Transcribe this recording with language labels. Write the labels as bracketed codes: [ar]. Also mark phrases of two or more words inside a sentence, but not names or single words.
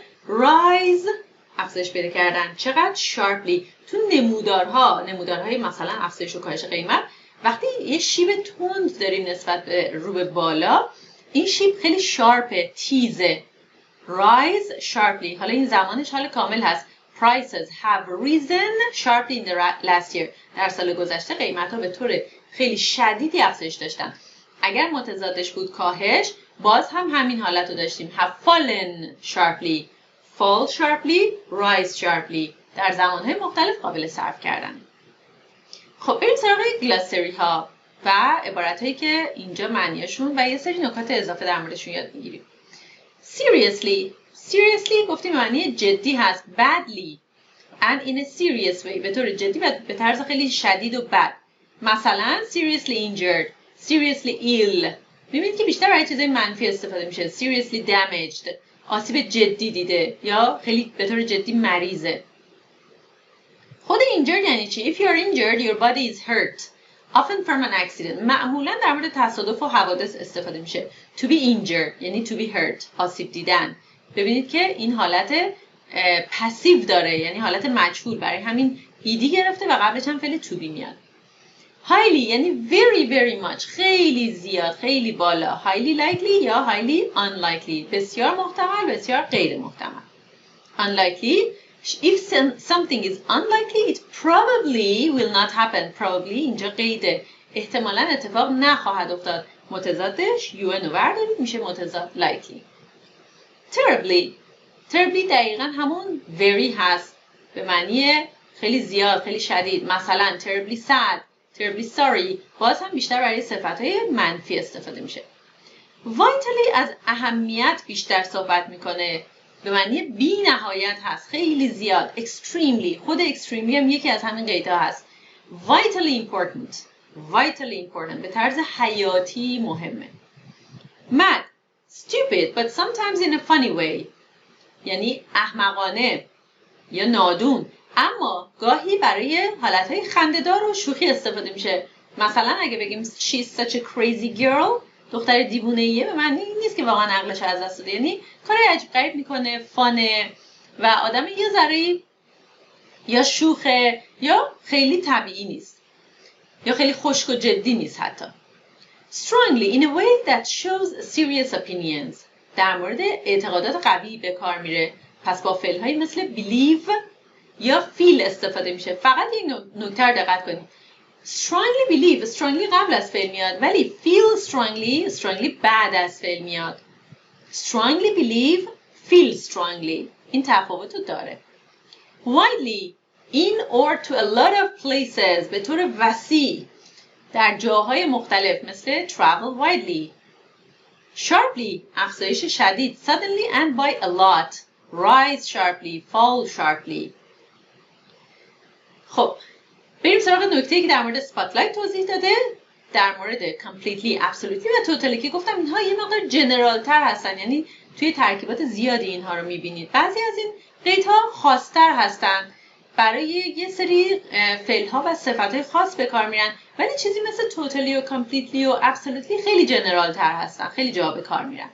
[fa] rise افزایش پیدا کردن. چقدر sharply. تو نمودارهای مثلا افزایش و کاهش قیمت، وقتی یه شیب تند داریم نسبت به رو به بالا، این شیب خیلی شارپه، تیزه. [en] rise sharply. [fa] حالا این زمانش حال کامل هست. [en] prices have risen sharply in the last year. [fa] در سال گذشته قیمت‌ها به طور خیلی شدیدی افزایش داشتن. اگر متضادش بود کاهش، باز هم همین حالت رو داشتیم. [en] have fallen sharply. fall sharply, rise sharply. [fa] در زمانهای مختلف قابل صرف کردن. خب بریم سراغ گلاسری ها و عبارت هایی که اینجا معنیشون و یه سری نکات اضافه در موردشون یاد میگیریم. seriously گفتیم معنی جدی هست. [en] badly and in a serious way. [fa] به طور جدی و به طرز خیلی شدید و بد. [en] مثلا seriously injured, seriously ill. [fa] میبینید که بیشتر برای چیزای منفی استفاده میشه. [en] seriously damaged. [fa] آسیب جدی دیده یا خیلی به طور جدی مریضه. خود injured یعنی چی؟ [en] If you are injured, your body is hurt. Often from an accident. [fa] معمولا در مورد تصادف و حوادث استفاده میشه. [en] To be injured یعنی to be hurt. [fa] آسیب دیدن. ببینید که این حالت پسیو داره، یعنی حالت مجهول، برای همین ایدی گرفته و قبلش هم فعل [en] to be [fa] میاد. [en] highly یعنی very very much. [fa] خیلی زیاد، خیلی بالا. [en] highly likely [fa] یا [en] highly unlikely. [fa] بسیار محتمل، بسیار غیر محتمل. [en] unlikely. If something is unlikely, it probably will not happen. [fa] Probably اینجا قیده. احتمالاً اتفاق نخواهد افتاد. متضادش un رو بردارید میشه متضاد likely. Terribly دقیقاً همون very هست. به معنی خیلی زیاد، خیلی شدید. [en] مثلا terribly sad, terribly sorry. [fa] باز هم بیشتر برای صفتهای منفی استفاده میشه. Vitally از اهمیت بیشتر صحبت میکنه. به معنی بی نهایت هست، خیلی زیاد. [en] extremely. خود extremely هم یکی از همین قیدها هست. vitally important. [fa] به طرز حیاتی مهمه. [en] mad. stupid but sometimes in a funny way. [fa] یعنی احمقانه یا نادون، اما گاهی برای حالتهای خنده‌دار و شوخی استفاده میشه. مثلا اگه بگیم [en] she's such a crazy girl، [fa] دختر دیوونه‌ایه، به معنی این نیست که واقعا عقلش از دست داده، یعنی کار عجیب غریب میکنه، فانه و آدم یه ذره یا شوخه یا خیلی طبیعی نیست یا خیلی خشک و جدی نیست حتی. [en] strongly in a way that shows serious opinions. [fa] در مورد اعتقادات قوی به کار میره. پس با فعل‌هایی مثل believe یا feel استفاده میشه. فقط این نکته رو دقت کنید. [en] strongly believe strongly [fa] قبل از فعل میاد ولی [en] feel strongly [fa] بعد از فعل میاد. [en] strongly believe feel strongly [fa] این تفاوت رو داره. [en] widely in or to a lot of places [fa] به طور وسیع در جاهای مختلف مثل [en] travel widely. sharply [fa] افزایش شدید [en] suddenly and by a lot. rise sharply fall sharply. [fa] خب بریم سراغ نکته‌ای که در مورد spotlight توضیح داده. در مورد [en] completely absolutely [fa] و totally که گفتم اینها یه مقدار جنرال تر هستن، یعنی توی ترکیبات زیادی اینها رو میبینید. بعضی از این قیدها خاص‌تر هستن، برای یه سری فعل‌ها و صفت‌های خاص به کار میرن، ولی چیزی مثل totally و completely و absolutely خیلی جنرال تر هستن، خیلی جا به کار میرن.